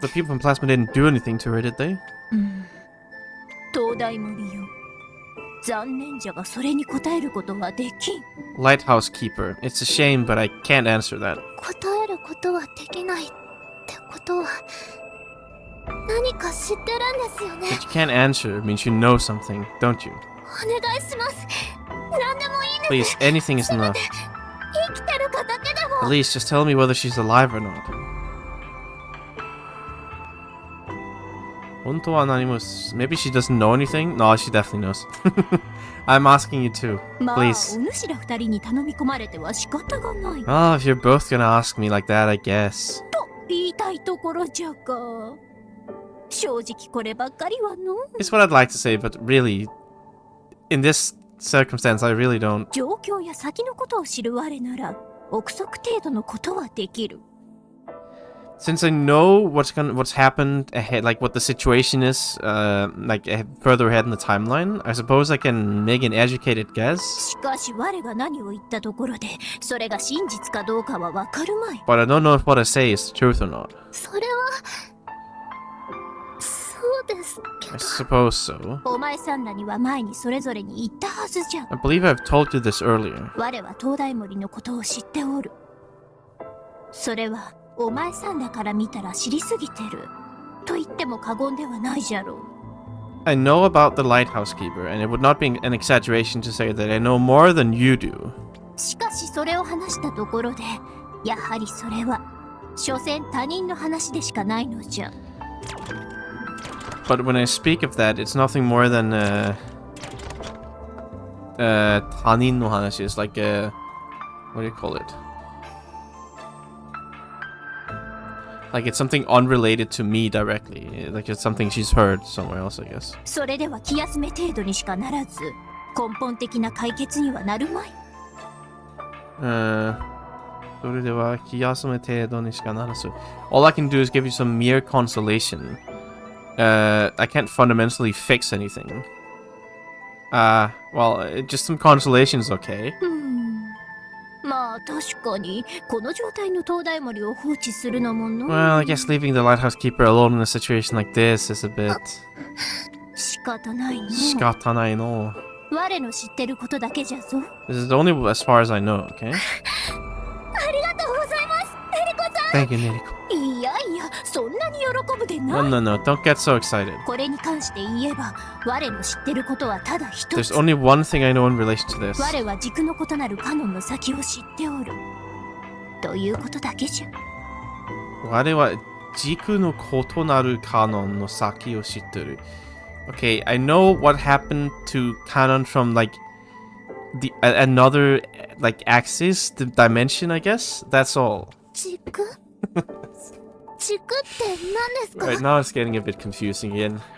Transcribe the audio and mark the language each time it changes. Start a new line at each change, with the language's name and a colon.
English: The people from Plasma didn't do anything to her, did they?
Japanese: 東大森よ。残念じゃがそれに答えることはできん。
English: Lighthouse Keeper. It's a shame, but I can't answer that.
Japanese: 答えることはできないってことは何か知ってるんですよね。
English: But you can't answer means you know something, don't you?
Japanese: お願いします。何でもいいんです。
English: Please, anything is enough.
Japanese: 生きてるかだけでも。
English: At least just tell me whether she's alive or not.
Japanese: 本当は何も
English: Maybe she doesn't know anything? No, she definitely knows. I'm asking you too.
Japanese: まあ、
English: Please.
Japanese: お主ら二人に頼み込まれては仕方がない。
English: Oh, if you're both gonna ask me like that, I guess.
Japanese: と言いたいところじゃが。正直こればっかりはの。
English: It's what I'd like to say, but really, in this circumstance, I really don't.
Japanese: 状況や先のことを知る我なら、憶測程度のことはできる。
English: Since I know what's happened ahead, like what the situation is, further ahead in the timeline, I suppose I can make an educated guess.
Japanese: しかし我が何を言ったところで、それが真実かどうかはわかるまい。
English: But I don't know if what I say is the truth or not.
Japanese: それはそうですけ
English: I
Japanese: ど
English: suppose so.
Japanese: お前さんらには前にそれぞれに言ったはずじゃ。
English: I believe I've told you this earlier.
Japanese: 我は東大森のことを知っておる。それはお前さんらから見たら知りすぎてると言っても過言ではないじゃろう。
English: I know about the lighthouse keeper, and it would not be an exaggeration to say that I know more than you do.
Japanese: しかしそれを話したところで、やはりそれは所詮他人の話でしかないのじゃ。
English: But when I speak of that, it's nothing more than
Japanese: tanin no hanashi.
English: It's like what do you call it? Like it's something unrelated to me directly. Like it's something she's heard somewhere else, I guess.
Japanese: それでは気休め程度にしかならず、根本的な解決にはなるまい。それでは気休め程度にしかならず。
English: All I can do is give you some mere consolation. I can't fundamentally fix anything. Well, just some consolation is okay.
Japanese: まあ確かにこの状態の東大森を放置するのもの。
English: Well, I guess leaving the lighthouse keeper alone in a situation like this is a bit
Japanese: 仕方ないの。仕方ないの。我の知ってることだけじゃぞ。
English: This is only as far as I know, okay?
Japanese: ありがとうございます、エリコさん。
English: Thank you, Neriko.
Japanese: いやいや、そんなに喜ぶで
English: No,
Japanese: ない。
English: no, no, don't get so excited.
Japanese: これに関して言えば、我の知ってることはただ一
English: There's
Japanese: つ。
English: only one thing I know in relation to this.
Japanese: 我は軸の異なるカノンの先を知っておる。ということだけじゃ。我は軸の異なるカノンの先を知ってる。
English: Okay, I know what happened to Canon from like another like axis, the dimension, I guess. That's all.
Japanese: 軸軸って何ですか？
English: Right, now it's getting a bit confusing again.